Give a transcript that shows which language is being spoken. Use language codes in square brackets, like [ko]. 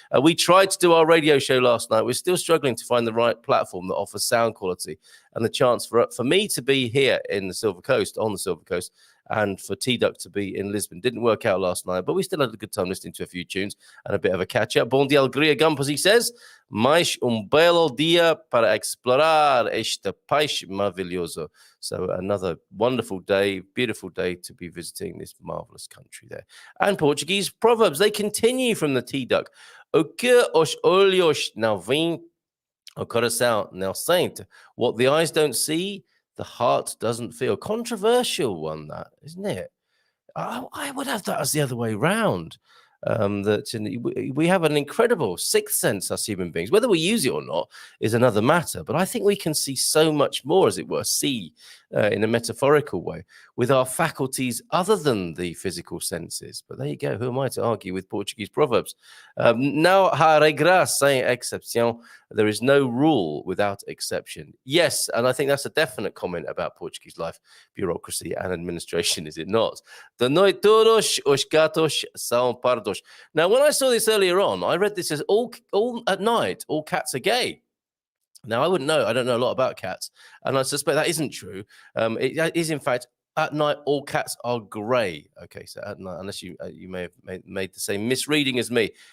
[en] We tried to do our radio show last night. We're still struggling to find the right platform that offers sound quality and the chance for me to be here in the Silver Coast, on the Silver Coast, and for T-Duck to be in Lisbon. Didn't work out last night, but we still had a good time listening to a few tunes and a bit of a catch-up. [pt] Bom dia, alegria, Gumpers, [en] he says. [pt] Mais belo dia para explorar este país maravilhoso. [en] So another wonderful day, beautiful day to be visiting this marvelous country there. And Portuguese proverbs, they continue from the T-Duck. [pt] O que os olhos não veem, o coração não sente. [en] What the eyes don't see, the heart doesn't feel. Controversial one, that, isn't it? I would have that as the other way round. That we have an incredible sixth sense as human beings. Whether we use it or not is another matter. But I think we can see so much more, as it were, in a metaphorical way, with our faculties other than the physical senses. But there you go. Who am I to argue with Portuguese proverbs? [pt] Não há regra sem excepção. [en] There is no rule without exception. Yes, and I think that's a definite comment about Portuguese life, bureaucracy, and administration, is it not? [pt] De noite todos os gatos são pardos. [en] Now, when I saw this earlier on, I read this as all at night, all cats are gay. Now, I wouldn't know. I don't know a lot about cats, and I suspect that isn't true. It is, in fact, at night, all cats are grey. Okay, so at night, unless you may have made the same misreading as me.